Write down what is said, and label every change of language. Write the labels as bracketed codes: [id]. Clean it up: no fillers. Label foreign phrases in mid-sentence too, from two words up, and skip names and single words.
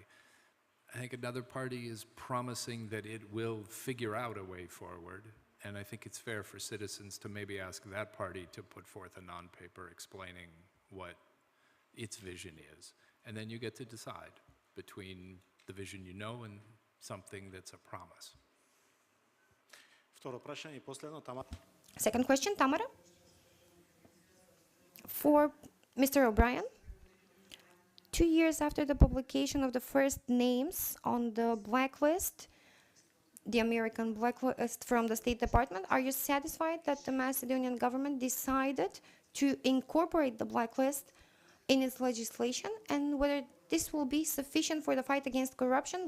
[en] I think another party is promising that it will figure out a way forward, and I think it's fair for citizens to maybe ask that party to put forth a non-paper explaining what its vision is. And then you get to decide between the vision you know and something that's a promise. [mk] Второ прашање и последно, Тамара. [en] Second question, Tamara. For Mr. O'Brien, 2 years after the publication of the first names on the blacklist, the American blacklist from the State Department, are you satisfied that the Macedonian government decided to incorporate the blacklist in its legislation, and whether this will be sufficient for the fight against corruption?